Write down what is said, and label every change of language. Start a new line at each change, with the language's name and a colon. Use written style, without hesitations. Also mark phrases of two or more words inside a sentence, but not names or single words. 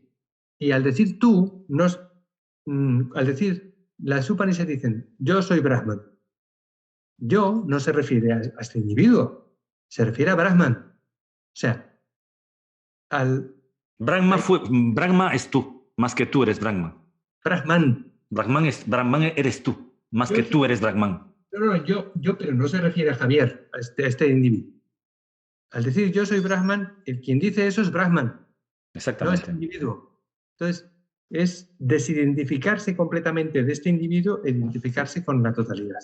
Spanish: Y al decir tú, al decir, las Upanishads dicen, yo soy Brahman. Yo no se refiere a este individuo, se refiere a Brahman. O sea, Brahma es tú, más que tú eres Brahma. Brahman. Brahman eres tú, más que tú eres Brahman. No, pero no se refiere a Javier, a este individuo. Al decir yo soy Brahman, el quien dice eso es Brahman. Exactamente. No es individuo. Entonces, es desidentificarse completamente de este individuo e identificarse con la totalidad.